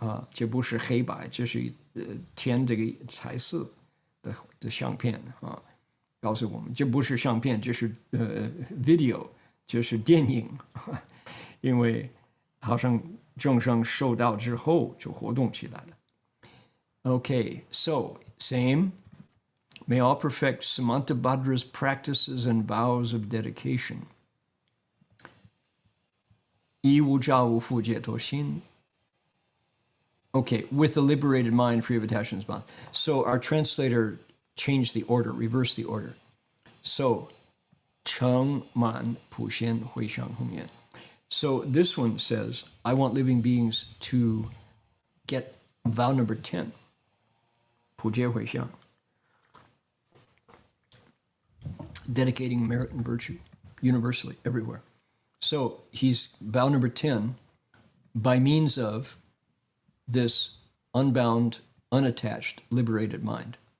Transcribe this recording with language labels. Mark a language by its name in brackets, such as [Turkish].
[Chinese] 这不是黑白，这是填这个彩色的相片啊，告诉我们这不是相片，这是video，这是电影，因为好像众生受到之后就活动起来了。 [English] Okay, so same. May all perfect Samantabhadra's practices and vows of dedication. [Chinese] 以无着无负解脱心。 [English] Okay, with the liberated mind free of attachments bond. So our translator changed the order, reversed the order. [Chinese] So, 成满普贤回向宏愿. [English] So this one says, I want living beings to get vow number 10, 普皆回向, dedicating merit and virtue universally, everywhere. So he's vow number 10 by means of this unbound, unattached, liberated mind.